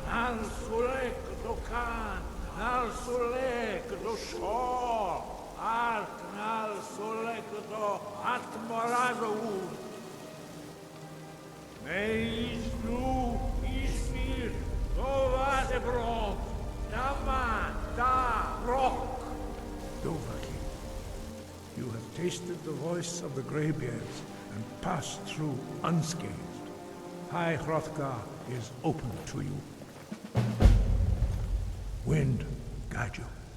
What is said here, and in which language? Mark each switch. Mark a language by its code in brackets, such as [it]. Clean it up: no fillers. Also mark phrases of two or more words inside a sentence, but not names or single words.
[en] Nal sulek do kan, nal sulek do shor, ark nal sulek do atmoravu. Meis nu isfir, dova de bron, dama da rock. Dovahkiin, you have tasted the voice of the Greybeards and passed through unscathed. High Hrothgar is open to you. Wind, guide you.